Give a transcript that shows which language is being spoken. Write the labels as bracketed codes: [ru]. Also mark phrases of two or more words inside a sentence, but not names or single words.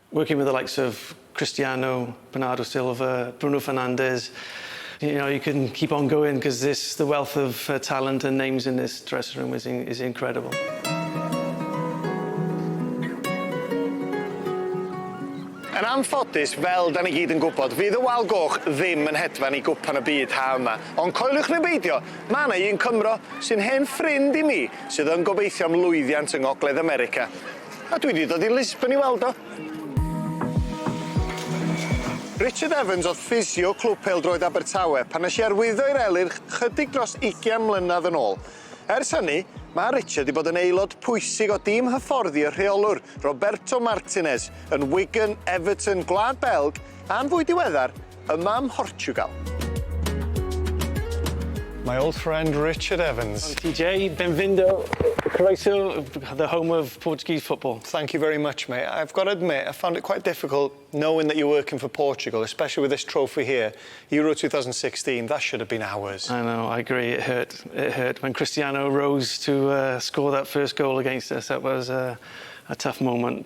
[en] working with the likes of Cristiano, Bernardo Silva, Bruno Fernandes, you can keep on going because the wealth of talent and names in this dressing room is incredible. [cy] Yn anffodus, fel da ni gyd yn gwybod, fydd y wal goch ddim yn hedfan i gwpan y byd ha yma. Ond coelwch neu beidio, mae yna un Cymro sy'n hen ffrind i mi sydd yn gobeithio am lwyddiant yng Ngogledd America. A dwi wedi dod i Lisbon i weld o. Richard Evans oedd ffisio clwb pêl-droed Abertawe pan nes i arwyddo i'r Elyrch chydig dros 20 mlynedd yn ôl. Ers hynny, mae Richard wedi bod yn aelod pwysig o dîm hyfforddi y rheolwr Roberto Martinez yn Wigan, Everton, Gwlad Belg a'n fwy diweddar yma ym Portugal. [en] My old friend Richard Evans. [cy] TJ, benvindo, croeso, [en] the home of Portuguese football. Thank you very much, mate. I've got to admit, I found it quite difficult knowing that you're working for Portugal, especially with this trophy here. Euro 2016, that should have been ours. I know, I agree, it hurt. It hurt. When Cristiano rose to score that first goal against us, that was a tough moment.